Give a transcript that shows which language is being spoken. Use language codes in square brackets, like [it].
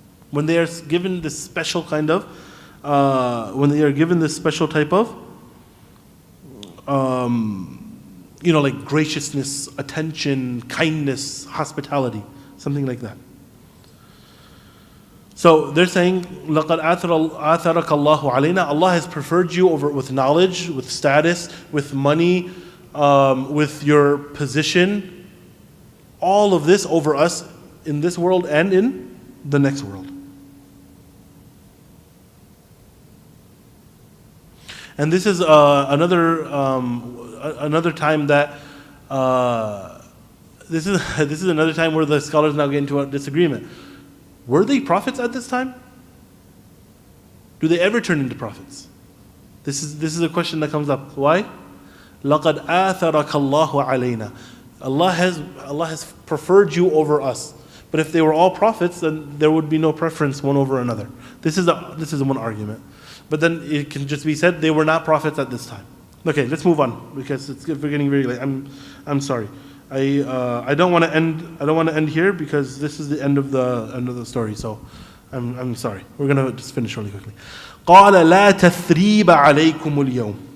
[en] When they are given this special kind of, when they are given this special type of, like graciousness, attention, kindness, hospitality, something like that. So they're saying, [ar] لَقَدْ آثَرَكَ اللَّهُ عَلَيْنَا. [en] Allah has preferred you over with knowledge, with status, with money, with your position. All of this over us in this world and in the next world. And this is another time that this is another time where the scholars now get into a disagreement. Were they prophets at this time? Do they ever turn into prophets? This is a question that comes up. Why? [ar] لَقَدْ آثَرَكَ اللَّهُ عَلَيْنَا. [en] Allah has preferred you over us. But if they were all prophets, then there would be no preference one over another. This is one argument. But then it can just be said they were not prophets at this time. Okay, let's move on because we're getting very late. I'm sorry. I don't want to end here because this is the end of the story. So I'm sorry. We're gonna just finish really quickly. [ar] قال لا تثريب عليكم اليوم.